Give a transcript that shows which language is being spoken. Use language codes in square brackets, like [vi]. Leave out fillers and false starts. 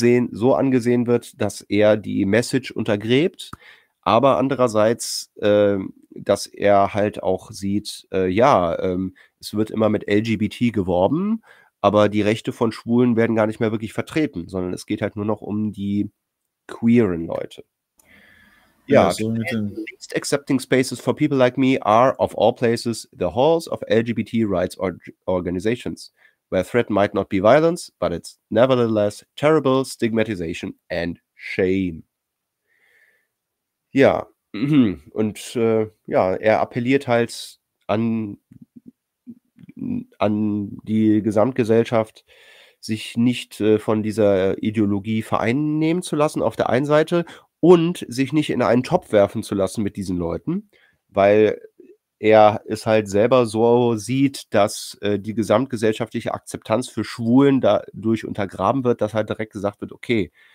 [de] so angesehen wird, dass er die Message untergräbt, aber andererseits, dass er halt auch sieht, es wird immer mit LGBT geworben, aber die Rechte von Schwulen werden gar nicht mehr wirklich vertreten, sondern es geht halt nur noch um die queeren Leute. [en] Ja, least accepting spaces for people like me are, of all places, the halls of LGBT rights organizations, where threat might not be violence, but it's nevertheless terrible stigmatization and shame. [de] Ja, und er appelliert halt an die Gesamtgesellschaft, sich nicht von dieser Ideologie vereinnehmen zu lassen auf der einen Seite und sich nicht in einen Topf werfen zu lassen mit diesen Leuten, weil er es halt selber so sieht, dass die gesamtgesellschaftliche Akzeptanz für Schwulen dadurch untergraben wird, dass halt direkt gesagt wird, okay,